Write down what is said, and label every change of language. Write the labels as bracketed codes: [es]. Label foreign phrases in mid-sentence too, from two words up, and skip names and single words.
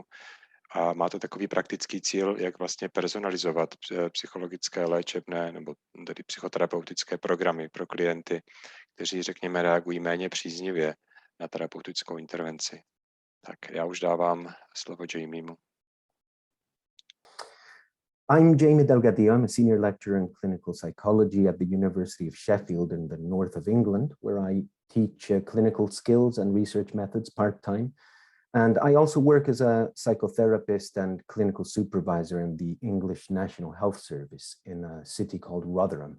[cs] A má to takový praktický cíl, jak vlastně personalizovat psychologické léčebné nebo tedy psychoterapeutické programy pro klienty, kteří, řekněme, reagují méně příznivě na terapeutickou intervenci. Tak já už dávám slovo Jaimemu. [en] I'm Jaime Delgadillo. I'm a senior lecturer in clinical psychology at the University of Sheffield in the north of England, where I teach clinical skills and research methods part-time. And I also work as a psychotherapist and clinical supervisor in the English National Health Service in a city called Rotherham.